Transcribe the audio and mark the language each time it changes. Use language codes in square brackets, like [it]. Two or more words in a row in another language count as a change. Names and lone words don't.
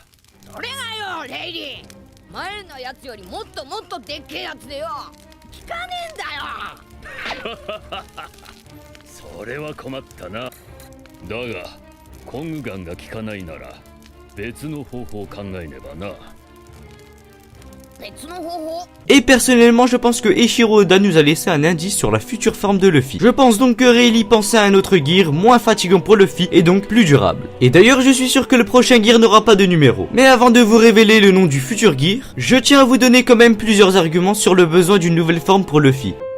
[ja] それがよレイリー、前のやつよりもっともっとでっけえやつでよ、効かねえんだよ。それは困ったな。だがコグガンが効かないなら別の方法を考えねばな。 [fr] Et personnellement, je pense que Eiichiro Oda nous a laissé un indice sur la future forme de Luffy. Je pense donc que Rayleigh pensait à un autre gear, moins fatigant pour Luffy et donc plus durable. Et d'ailleurs, je suis sûr que le prochain gear n'aura pas de numéro. Mais avant de vous révéler le nom du futur gear, je tiens à vous donner quand même plusieurs arguments sur le besoin d'une nouvelle forme pour Luffy.